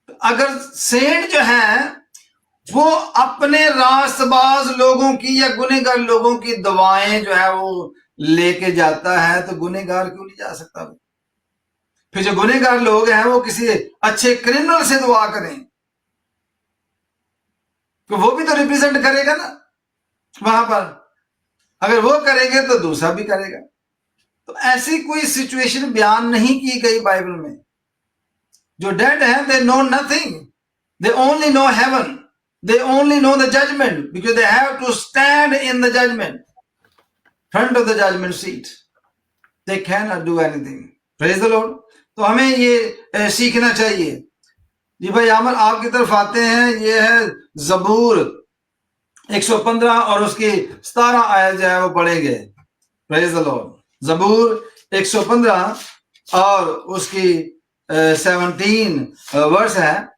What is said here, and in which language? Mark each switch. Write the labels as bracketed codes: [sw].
[ur] اگر سینٹ جو ہے وہ اپنے راست باز لوگوں کی یا گنہگار لوگوں کی دعائیں جو ہے وہ لے کے جاتا ہے تو گنہگار کیوں نہیں جا سکتا؟ پھر جو گنہگار لوگ ہیں وہ کسی اچھے کرمنل سے دعا کریں تو وہ بھی تو ریپرزینٹ کرے گا نا وہاں پر. اگر وہ کریں گے تو دوسرا بھی کرے گا. تو ایسی کوئی سچویشن بیان نہیں کی گئی بائبل میں. جو ڈیڈ ہیں [en] they know nothing, they only know heaven, they only know the judgment because they have to stand in the judgment, front of the judgment seat. They cannot do anything. Praise the Lord. [ur] تو ہمیں یہ سیکھنا چاہیے. جی بھائی عامر آپ کی طرف آتے ہیں، یہ ہے زبور 115 اور اس کی 17 آیت جو ہے وہ پڑھیں گے. [en] Praise the Lord. [ur] زبور 115 اور اس کی 17 ورس ہے.